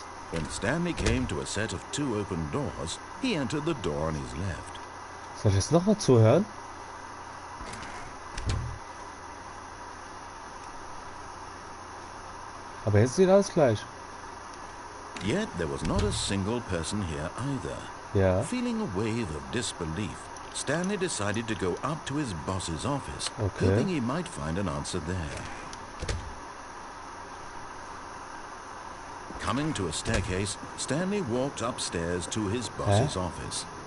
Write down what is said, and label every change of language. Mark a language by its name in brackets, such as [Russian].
[English] When Stanley came to a set of 2 open doors, he entered the door on his left. [German] Soll ich jetzt noch mal zuhören? Aber jetzt sieht alles gleich. [English] Yet there was not a single person here either. [German] Ja. [English] Feeling a wave of disbelief, Stanley decided to go up to his boss's office, Okay. hoping he might find an answer there. Coming to a staircase, Stanley walked upstairs to his boss's office.